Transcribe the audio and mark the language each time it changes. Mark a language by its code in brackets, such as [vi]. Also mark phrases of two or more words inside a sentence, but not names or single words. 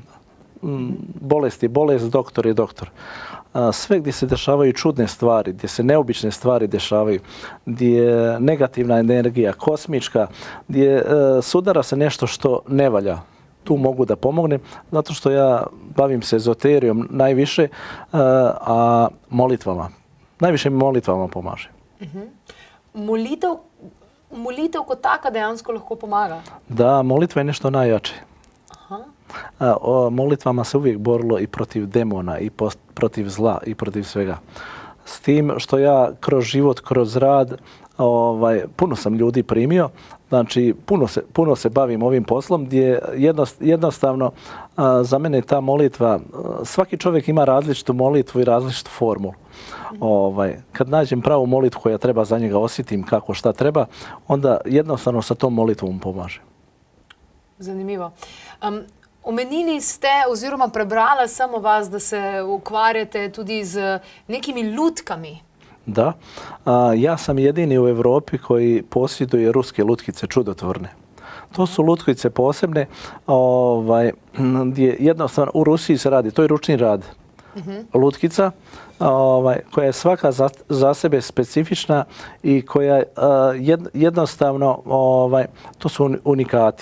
[bs] Bolest je bolest, doktor je doktor. Sve gdje se dešavaju čudne stvari, gdje se neobične stvari dešavaju, gdje je negativna energija, kosmička, gdje sudara se nešto što ne valja, tu mogu da pomognem, zato što ja bavim se ezoterijom najviše, a molitvama. Najviše mi molitvama pomaže. [sl] Molitev kot taka dejansko lahko pomaga? [bs] Da, molitva je nešto najjače. Molitvama se uvijek borilo i protiv demona, i protiv zla, i protiv svega. S tim što ja kroz život, kroz rad, puno sam ljudi primio, znači puno se bavim ovim poslom gdje jednostavno za mene ta molitva, svaki čovjek ima različitu molitvu i različitu formulu. Kad nađem pravu molitvu koja treba za njega, osjetim kako šta treba, onda jednostavno sa tom molitvom pomaže. [sl] Zanimivo. Omenili ste oziroma prebrala sam o vas, da se ukvarjate tudi z nekimi lutkami. [bs] Da. Ja sam jedini u Europi koji posjeduje ruske lutkice čudotvorne. To su lutkice posebne, gdje jednostavno u Rusiji se radi, to je ručni rad. Lutkica koja je svaka za sebe specifična i koja jednostavno, to su unikati.